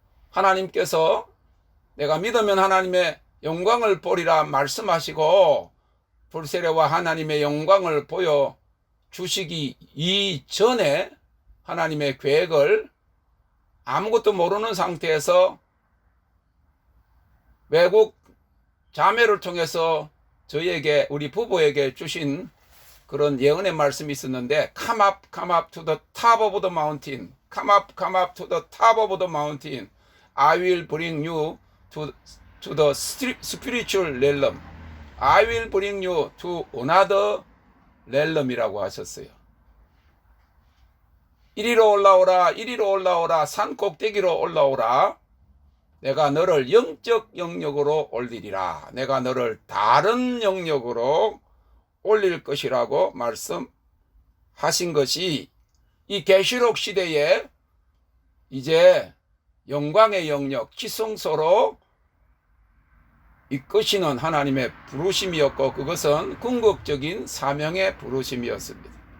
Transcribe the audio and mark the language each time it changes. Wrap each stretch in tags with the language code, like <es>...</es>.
<ko>하나님께서 내가 믿으면 하나님의 영광을 보리라 말씀하시고 불세례와 하나님의 영광을 보여주시기 이전에 하나님의 계획을 아무것도 모르는 상태에서 외국 자매를 통해서 저희에게 우리 부부에게 주신 그런 예언의 말씀이 있었는데</ko> <en>Come up to the top of the mountain. Come up to the top of the mountain. I will bring you to the spiritual realm. I will bring you to another realm이라고</en> <ko>하셨어요. 이리로 올라오라 산 꼭대기로 올라오라. 내가 너를 영적 영역으로 올리리라. 내가 너를 다른 영역으로 올릴 것이라고 말씀하신 것이 이 계시록 시대에 이제 영광의 영역 지성소로 이끄시는 하나님의 부르심이었고 그것은 궁극적인 사명의 부르심이었습니다.</ko>